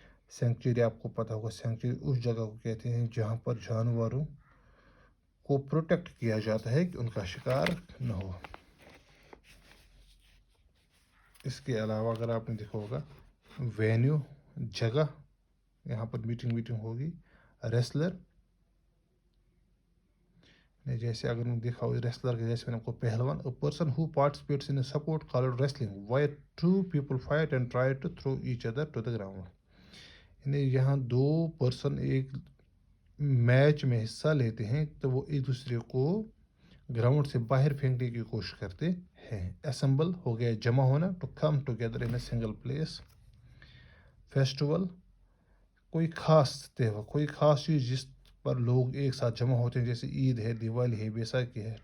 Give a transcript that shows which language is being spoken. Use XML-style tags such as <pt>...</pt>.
<ur>Sanctuary آپ کو پتہ ہوگا، سینکچری اس جگہ کو کہتے ہیں جہاں پر جانوروں کو پروٹیکٹ کیا جاتا ہے کہ ان کا شکار نہ ہو. اس کے علاوہ اگر آپ نے دیکھا ہوگا وینیو جگہ، یہاں پر میٹنگ ہوگی. ریسلر، جیسے اگر میں دیکھا ہو ریسلر کے جیسے میں نے آپ کو پہلوان،</ur> <en>a person who participates in a sport called wrestling where two people fight and try to throw each other to the ground.</en> <ur>یعنی یہاں دو پرسن ایک میچ میں حصہ لیتے ہیں تو وہ ایک دوسرے کو گراؤنڈ سے باہر پھینکنے کی کوشش کرتے ہیں.</ur> <en>assemble</en> <ur>ہو گیا جمع ہونا،</ur> <en>To come together in a single place.</en> <ur>Festival, کوئی خاص تہوار، کوئی خاص چیز جس پر لوگ ایک ساتھ جمع ہوتے ہیں، جیسے عید ہے، دیوالی ہے، بیساکھی ہے.</ur>